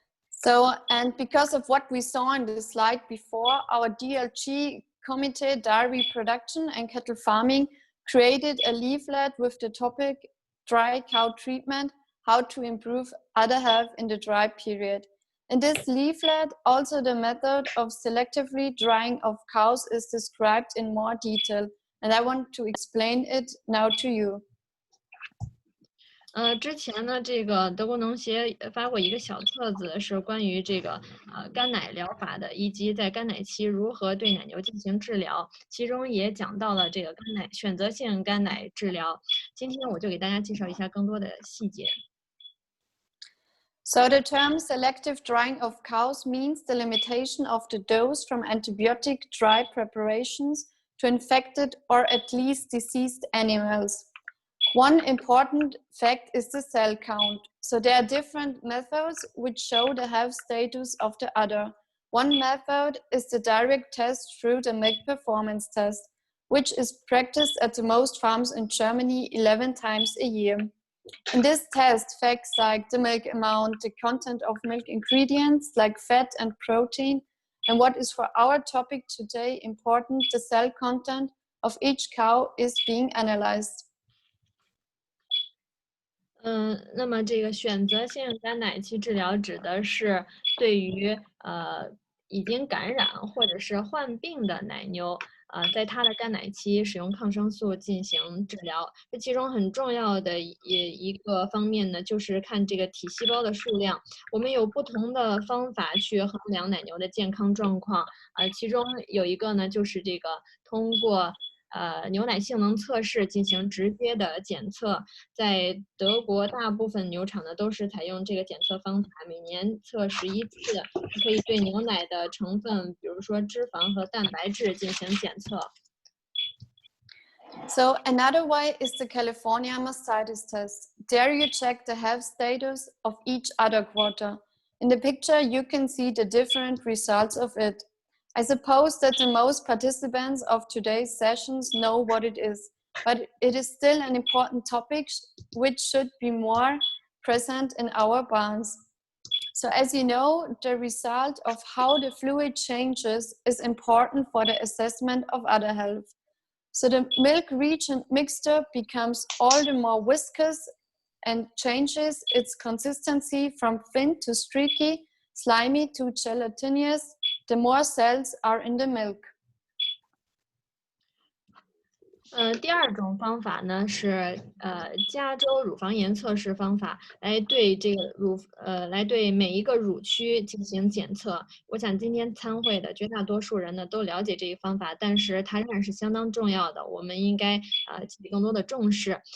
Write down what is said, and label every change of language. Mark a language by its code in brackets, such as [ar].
[en] So, and because of what we saw in the slide before, our DLG Committee Dairy Production and Cattle Farming created a leaflet with the topic Dry Cow Treatment, How to Improve Udder Health in the Dry Period. In this leaflet, also the method of selectively drying of cows is described in more detail, and I want to explain it now to you. [zh] 之前呢，这个德国农协发过一个小册子，是关于这个干奶疗法的，以及在干奶期如何对奶牛进行治疗，其中也讲到了这个选择性干奶治疗。今天我就给大家介绍一下更多的细节。 [en] So the term selective drying of cows means the limitation of the dose from antibiotic dry preparations to infected or at least diseased animals. One important fact is the cell count. So there are different methods which show the health status of the udder. One method is the direct test through the milk performance test, which is practiced at the most farms in Germany 11 times a year. In this test, facts like the milk amount, the content of milk ingredients like fat and protein, and what is for our topic today important, the cell content of each cow is being analyzed. [zh] 那么这个选择性干奶期治疗指的是对于已经感染或者是患病的奶牛，在它的干奶期使用抗生素进行治疗。这其中很重要的一个方面呢，就是看这个体细胞的数量。我们有不同的方法去衡量奶牛的健康状况，其中有一个呢，就是这个通过牛奶性能测试进行直接的检测，在德国大部分牛场呢都是采用这个检测方法，每年测11次，可以对牛奶的成分，比如说脂肪和蛋白质进行检测。 [en] So another way is the California mastitis test. There you check the health status of each udder quarter. In the picture you can see the different results of it. I suppose that the most participants of today's sessions know what it is, but it is still an important topic which should be more present in our barns. So as you know, the result of how the fluid changes is important for the assessment of udder health. So the milk reagent mixture becomes all the more viscous and changes its consistency from thin to streaky, slimy to gelatinous, the more cells are in the milk. [zh] 第二种方法呢是加州乳房炎测试方法，来对这个来对每一个乳区进行检测。我想今天参会的绝大多数人呢都了解这一方法，但是它仍然是相当重要的，我们应该给予更多的重视。